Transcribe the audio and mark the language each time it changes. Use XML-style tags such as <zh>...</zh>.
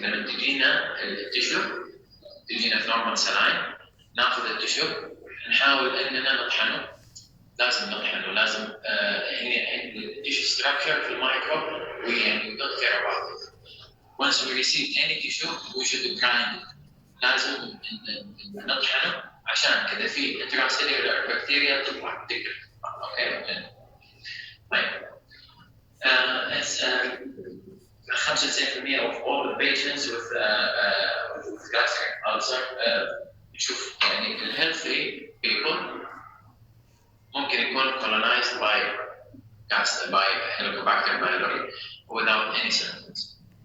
<ar>لما تجينا التشو، تجينا في نورمال سلاين، ناخذ التشو نحاول اننا نطحنه. لازم نطحنه، لازم هنا التشو ستراكشر في المايكرو</ar> <en>we don't care about it. Once we receive any tissue we should grind it.</en> <ar>لازم نطحنه عشان كذا في intracellular بكتيريا تطلع تكتب. Okay. طيب.</ar> <en>It's 95% of all the patients with gastric ulcer</en> <ar>نشوف يعني</ar> <en>healthy people ممكن يكون colonized by Helicobacter pylori without any symptoms.</en>